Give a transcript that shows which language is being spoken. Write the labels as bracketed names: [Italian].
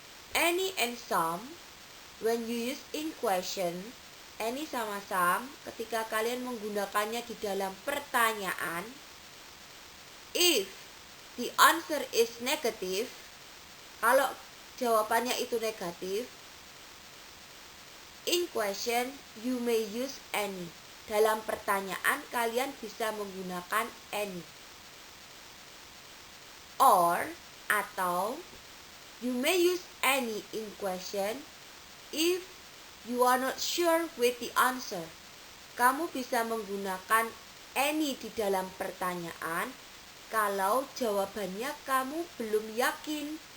[English] Any and some, when you use in question, [Indonesian] any sama some, ketika kalian menggunakannya di dalam pertanyaan, [English] if the answer is negative, [Indonesian] kalau jawabannya itu negatif, [English] in question you may use any. [Indonesian] Dalam pertanyaan kalian bisa menggunakan any. [English] Or, atau, you may use any in question if you are not sure with the answer. [Indonesian] Kamu bisa menggunakan any di dalam pertanyaan kalau jawabannya kamu belum yakin.